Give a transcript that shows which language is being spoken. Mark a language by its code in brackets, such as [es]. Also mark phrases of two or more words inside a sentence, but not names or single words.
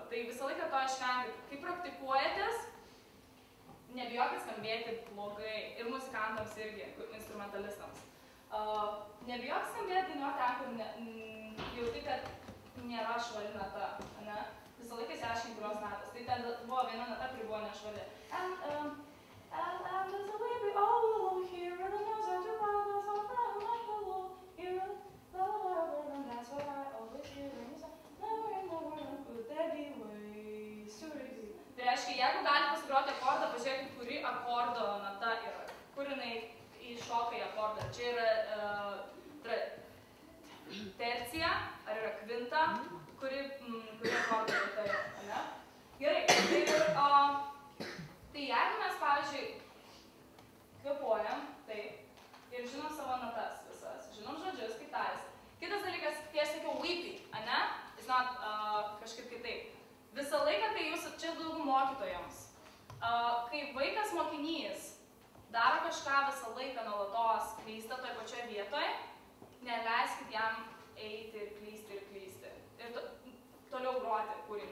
[lt] Tai visą laiką to išvengti. Kai praktikuojatės, nebijokit skambėti blogai. Ir muzikantams irgi, instrumentalistams. Nebijok skambėti dainuoti ten, kur jauti, kad nėra švari nata. Ne? Visą laiką išsiaiškinti, kurios natos. Tai ten buvo viena nata, kuri buvo nešvari. [en] And there's a way we all belong here, and the noise of your brothers all around like the wall. Here, and that's what I always hear when you say, never in the world could there be ways to repeat. [lt] Tai reiškia, jeigu galite pasigroti akordą, pažiūrėkit, kuri akordo nata yra, kur jinai įšoka į akordą. Čia yra tercija, ar yra kvinta, kuri akordo nata yra, ne? Gerai, tai jeigu mes, pavyzdžiui, kvėpuojam, taip, ir žinom savo natas visas, žinom žodžius, kaip taris. Kitas dalykas, kai aš sakiau weepy, ane? [en] It's not [lt] kažkaip kitaip. Visą laiką, kai jūs, čia daug mokytojams, kai vaikas mokinys daro kažką visą laiką nuolatos, klysta toj pačioje vietoje, neleiskit jam eiti ir klysti. Ir toliau groti kūrinį.